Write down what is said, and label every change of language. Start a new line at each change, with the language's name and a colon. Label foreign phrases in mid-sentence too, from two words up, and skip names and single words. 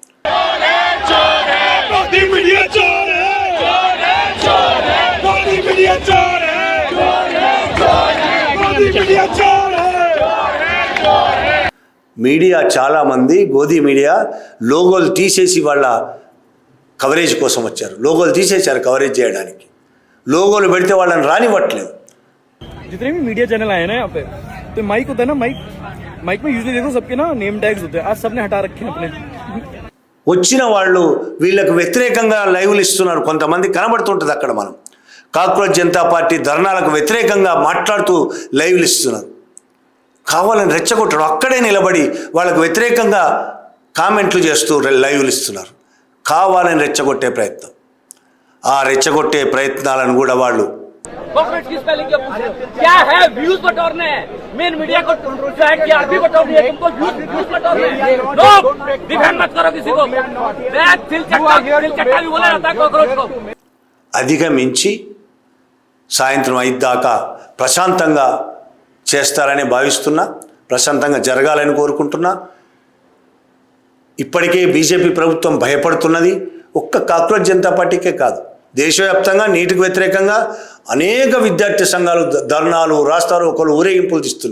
Telugu: మీడియా చాలామంది గోధీ మీడియా లోగోలు తీసేసి వాళ్ళ కవరేజ్ కోసం వచ్చారు. లోగోలు తీసేశారు కవరేజ్ చేయడానికి. లోగోలు పెడితే వాళ్ళని రానివ్వట్లేదు.
Hindi: जितने भी मीडिया चैनल आए ना यहाँ पे, तो माइक होता है ना, माइक में यूजुअली देखो सबके ना
English: name tags
Hindi: होते हैं, आज सबने हटा रखे हैं अपने.
Telugu: వచ్చిన వాళ్ళు వీళ్ళకు వ్యతిరేకంగా లైవ్లు ఇస్తున్నారు. కొంతమంది కనబడుతుంటుంది అక్కడ. మనం కాక్రోచ్ జనతా పార్టీ ధర్నాలకు వ్యతిరేకంగా మాట్లాడుతూ లైవ్లు ఇస్తున్నారు. కావాలని రెచ్చగొట్టడం, అక్కడే నిలబడి వాళ్ళకు వ్యతిరేకంగా కామెంట్లు చేస్తూ లైవ్లు ఇస్తున్నారు. కావాలని రెచ్చగొట్టే ప్రయత్నం. ఆ రెచ్చగొట్టే ప్రయత్నాలను కూడా వాళ్ళు
Hindi: क्या है व्यूज बटोरने हैं,
English: main media
Hindi: को टीआरपी बटोरनी है, तुमको व्यूज बटोरने हैं. लोग डिफेंड मत करो किसी को. दिल चट्टा भी बोला जाता है कॉकरोच को.
Telugu: అధిగమించి సాయంత్రం 5 దాకా ప్రశాంతంగా చేస్తారని భావిస్తున్నా, ప్రశాంతంగా జరగాలని కోరుకుంటున్నా. ఇప్పటికే బీజేపీ ప్రభుత్వం భయపడుతున్నది. ఒక్క కాక్రోచ్ జనతా పార్టీకే కాదు, దేశవ్యాప్తంగా నీటికి వ్యతిరేకంగా అనేక విద్యార్థి సంఘాలు ధర్నాలు, రాస్తారోకోలు, ఊరేగింపులు తీస్తున్నాయి.